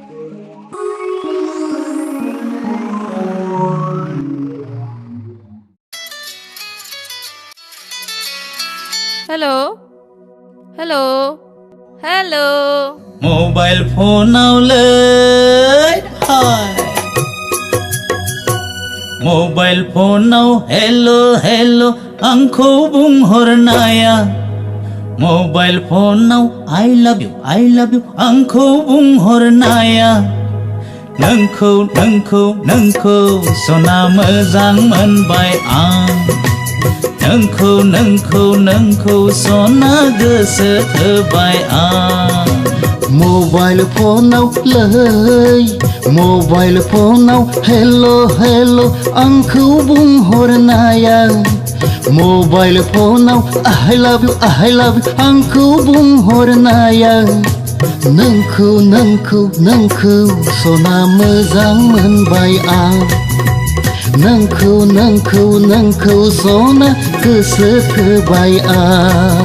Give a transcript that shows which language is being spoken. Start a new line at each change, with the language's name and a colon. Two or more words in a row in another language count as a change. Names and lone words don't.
Bodo: हेलो मोबाइल फोनाव लै हाय मोबाइल फोनाव हेलो आंखौ बुंहरनाया मोबाइल फोनाव
English: I love you
Bodo: आंखौ बुंहरनाया नोंखौ सना मोजां मोनबाय आं नोंखौ सना गोसो थोबाय आं मोबाइल फोनाव हेलो आंखौ बुंहरनाया मोबाइल फोनाव
English: I love you
Bodo: आंखौ बुंहरनाया नोंखौ सना मोजां मोनबाय आं नोंखौ सना गोसो थोबाय आं